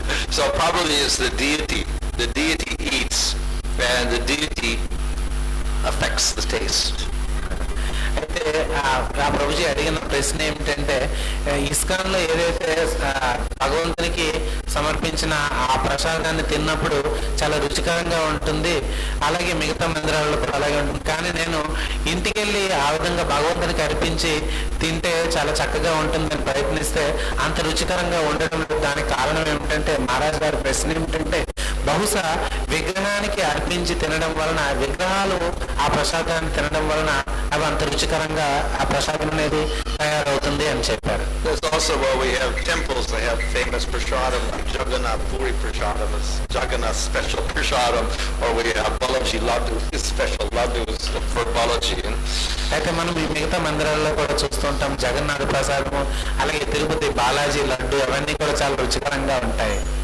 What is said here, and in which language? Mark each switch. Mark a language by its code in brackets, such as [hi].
[en] So probably it's the deity. The deity eats, and the deity affects the taste. [te] అయితే ఆ ప్రభుజీ అడిగిన ప్రశ్న ఏమిటంటే ఇస్కాన్లో ఏదైతే భగవంతునికి సమర్పించిన ఆ ప్రసాదాన్ని తిన్నప్పుడు చాలా రుచికరంగా ఉంటుంది, అలాగే మిగతా మందిరాల్లో కూడా అలాగే ఉంటుంది. కానీ నేను ఇంటికెళ్ళి ఆ విధంగా భగవంతునికి అర్పించి తింటే చాలా చక్కగా ఉంటుందని ప్రయత్నిస్తే అంత రుచికరంగా ఉండడం లేదు. దానికి కారణం ఏమిటంటే మహారాజ్ గారి ప్రశ్న ఏమిటంటే బహుశా విగ్రహానికి అర్పించి తినడం వలన, విగ్రహాలు ఆ ప్రసాదాన్ని తినడం వలన అవి అంత రుచికరంగా ఆ ప్రసాదం అనేది తయారవుతుంది అని చెప్పారు. [en] There's also where we have temples, they have famous prasadam, like Jagannath Puri prasadam, is Jagannath special prasadam, or we have Balaji laddu, special laddus for Balaji. [te] అయితే మనం ఈ మిగతా మందిరాల్లో కూడా చూస్తుంటాం జగన్నాథ ప్రసాదము, అలాగే తిరుపతి బాలాజీ లడ్డు, అవన్నీ కూడా చాలా రుచికరంగా ఉంటాయి.